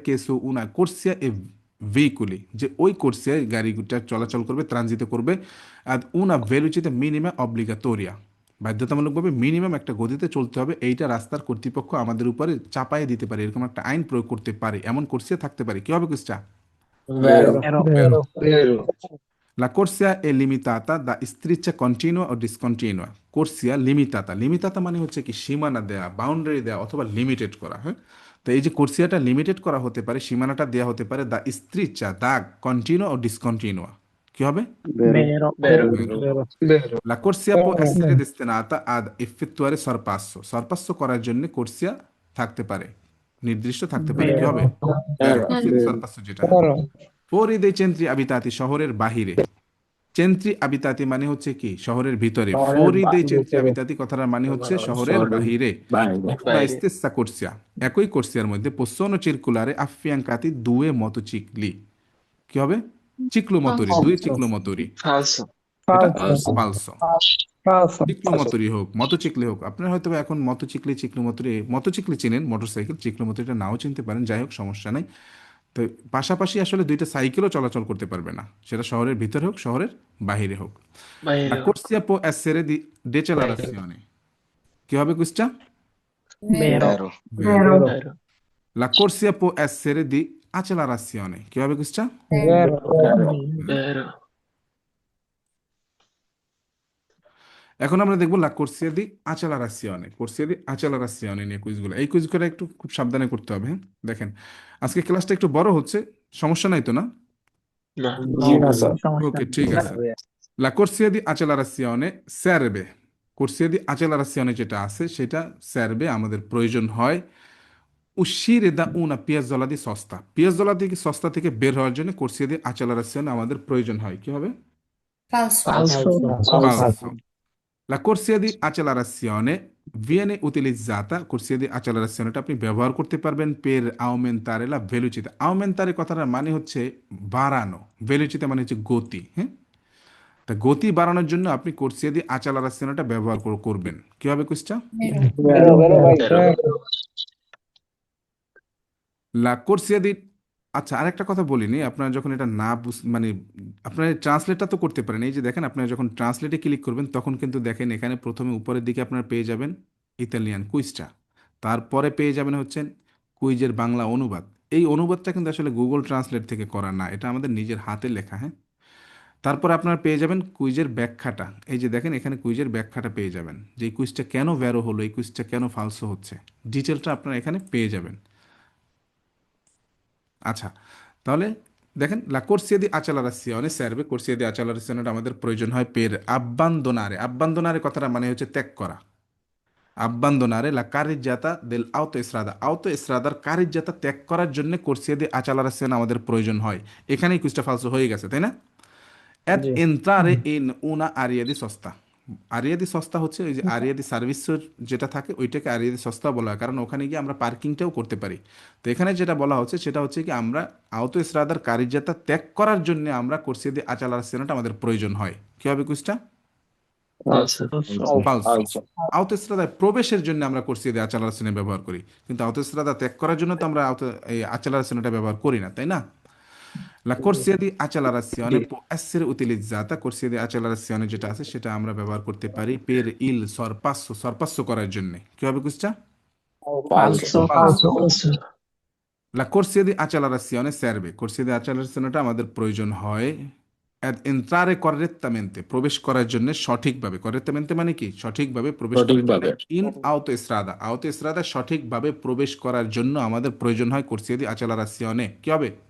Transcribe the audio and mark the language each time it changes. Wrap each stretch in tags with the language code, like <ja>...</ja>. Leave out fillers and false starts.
<bn>কেসু উনা কোর্সিয়া এ ভেহিকুলি, যে ওই কোর্সিয়ায় গাড়িটা চলাচল করবে, ট্রানজিট করবে। আর</bn> <it>উনা ভেলুচিতে মিনিমাম অব্লিগাটোরিয়া,</it> <bn>বাধ্যতামূলকভাবে মিনিমাম একটা গতিতে চলতে হবে। এইটা রাস্তার কর্তৃপক্ষ আমাদের উপরে চাপায় দিতে পারে, এরকম একটা আইন প্রয়োগ করতে পারে, এমন কোর্সিয়া থাকতে পারে। কি হবে কুসটা?</bn> <it>Vero. Vero. Vero. La corsia è limitata da striscia continua o discontinua. Corsia limitata, limitata</it> <bn>মানে হচ্ছে কি? সীমানা দেয়া, বাউন্ডারি দেয়া অথবা লিমিটেড করা, হ্যাঁ। তো এই যে কোর্সিয়াটা লিমিটেড করা হতে পারে, সীমানাটা দেয়া হতে পারে দা স্ট্রিচা, দাগ, কন্টিনিউয়া ও ডিসকন্টিনিউয়া। কি হবে?</bn> <it>Vero. Vero. Vero. Vero. La corsia può essere destinata ad effettuare sorpasso,</it> <bn>sorpasso করার জন্য কোর্সিয়া থাকতে পারে, নির্দিষ্ট থাকতে পারে। কি হবে?</bn> <it>Vero. corsia di sorpasso</it> <bn>যেটা, হ্যাঁ।</bn> <it>fuori dei centri abitati,</it> <bn>শহরের বাহিরে। চেন্ট্রি আবিতাতি মানে হচ্ছে কি? শহরের ভিতরে। শহরের</bn> <it>ফোরি দে</it> <bn>বাহিরে। চেন্ট্রি আবিতাতি কথাটার মানে হচ্ছে শহরের শহরের বাহিরে। বাইরে।</bn> <it>La stessa corsia,</it> <bn>একই কোর্সিয়ার মধ্যে</bn> <it>possono circolare affiancati due motocicli।</it> <bn>কি হবে? চিক্লোমোটরি, দুই চিক্লোমোটরি।</bn> <it>Falso.</it> <bn>এটা</bn> <it>Falso. ফালসো। Falso.</it> <bn>চিক্লোমোটরি হোক, মোটরসাইকেল হোক, আপনার হয়তো বা এখন মোটরসাইকেল, চিক্লোমোটরি, মোটরসাইকেল চিনেন, মোটরসাইকেল, চিক্লোমোটরিটা নাও চিনতে পারেন, যাই হোক সমস্যা নাই। তো পাশাপাশি আসলে দুইটা সাইকেলও চলাচল করতে পারবে না, সেটা শহরের ভিতরে হোক, শহরের বাহিরে হোক।</bn> <it>La</it> <bn>বাইরে।</bn> <it>corsia può essere di decelerazione।</it> <bn>কি হবে কুসটা?</bn> <it>Vero. Vero. Vero. Vero. La corsia può essere di accelerazione। কি হবে কুসটা? Vero. Vero. Vero.</it> <bn>এখন আমরা দেখবো লা কোর্সিয়া দি accelerazione, কোর্সিয়া দি accelerazione নিয়ে কুইজগুলো। এই কুইজগুলো একটু খুব সাবধানে করতে হবে, হ্যাঁ। দেখেন, আজকে ক্লাসটা একটু বড় হচ্ছে, সমস্যা নাই তো না?</bn> <it>No. No, Sì.</it> <bn>ওকে, ঠিক আছে।</bn> <it>La</it> <bn>corsia di accelerazione serve, corsia di accelerazione যেটা আছে সেটা serve, আমাদের প্রয়োজন হয় uscire da una piazzola di sosta, পিয়াজোলা থেকে, সস্তা থেকে বের হওয়ার জন্য</bn> <it>corsia di accelerazione</it> <bn>আমাদের প্রয়োজন হয়। কি হবে?</bn> <it>Falso. Falso. Falso. La corsia di accelerazione viene utilizzata,</it> <bn>corsia di accelerazione আপনি ব্যবহার করতে পারবেন</bn> <it>per aumentare la velocità।</it> <bn>aumentare কথাটার মানে হচ্ছে বাড়ানো, velocità মানে হচ্ছে গতি, হ্যাঁ। তা গতি বাড়ানোর জন্য আপনি কোর্সিয়া দি accelerazione ব্যবহার করবেন। কি হবে কুইজটা?</bn> <it>Vero. Vero.</it> <bn>লা কোর্সিয়া দি, আচ্ছা আরেকটা কথা বলিনি, আপনারা যখন এটা না মানে আপনারা ট্রান্সলেটটা তো করতে পারেন। এই যে দেখেন, আপনারা যখন ট্রান্সলেটে ক্লিক করবেন তখন কিন্তু দেখেন এখানে প্রথমে উপরের দিকে আপনারা পেয়ে যাবেন ইতালিয়ান কুইজটা, তারপরে পেয়ে যাবেন হচ্ছেন কুইজের বাংলা অনুবাদ। এই অনুবাদটা কিন্তু আসলে গুগল ট্রান্সলেট থেকে করা না, এটা আমাদের নিজের হাতে লেখা, হ্যাঁ। তারপর আপনারা পেয়ে যাবেন কুইজের ব্যাখ্যাটা। এই যে দেখেন এখানে কুইজের ব্যাখ্যাটা পেয়ে যাবেন, যে এই কুইজটা কেন ভ্যারো হলো, এই কুইজটা কেন ফালসো হচ্ছে, ডিটেলটা আপনারা এখানে পেয়ে যাবেন। আচ্ছা, তাহলে দেখেন</bn> <it>লা corsia di accelerazione serve, corsia di accelerazione</it> <bn>আমাদের প্রয়োজন হয়</bn> <it>per abbandonare, abbandonare</it> <bn>কথাটা মানে হচ্ছে ত্যাগ করা।</bn> <it>abbandonare la carreggiata dell'autostrada,</it> <bn>autostradaর carreggiata ত্যাগ করার জন্য corsia di accelerazione আমাদের প্রয়োজন হয়। এখানেই কুইজটা ফালসো হয়ে গেছে, তাই না?</bn> <it>Ed</it> <bn>G.</bn> <it>entrare in una area di sosta,</it> <bn>area দি সস্তা হচ্ছে ওই যে আরিয়া দি সার্ভিসের যেটা থাকে ওইটাকে আরিয়া দি সস্তা বলা হয়, কারণ ওখানে গিয়ে আমরা পার্কিংটাও করতে পারি। তো এখানে যেটা বলা হচ্ছে সেটা হচ্ছে কি, আমরা আউতো ইসরাদার কারিজ্জাতা ত্যাগ করার জন্য আমরা কোর্সিয়া দি accelerazione আমাদের প্রয়োজন হয়। কি হবে কুইজটা?</bn> <it>Falso. ফালসো। Falso.</it> <bn>আউতো ইসরাদায় প্রবেশের জন্য আমরা কোর্সিয়া দি accelerazione ব্যবহার করি, কিন্তু আউতো ইসরাদা ত্যাগ করার জন্য তো আমরা এই accelerazione ব্যবহার করি না, তাই না?</bn> <it>La corsia di accelerazione può essere utilizzata, corsia di accelerazione</it> <bn>যেটা আছে সেটা আমরা ব্যবহার করতে পারি per il sorpasso, sorpasso করার জন্য। কি হবে কুইজটা?</bn> <it>Falso. Falso. Falso.</it> <bn>La corsia di accelerazione serve corsia di accelerazione আমাদের প্রয়োজন হয়</bn> <it>ad entrare correttamente</it> <bn>প্রবেশ করার জন্য সঠিকভাবে correttamente মানে কি সঠিকভাবে প্রবেশ করার জন্য সঠিকভাবে</bn> <it>in autostrada</it> <bn>সঠিকভাবে প্রবেশ করার জন্য আমাদের প্রয়োজন হয় corsia di accelerazione কি হবে</bn>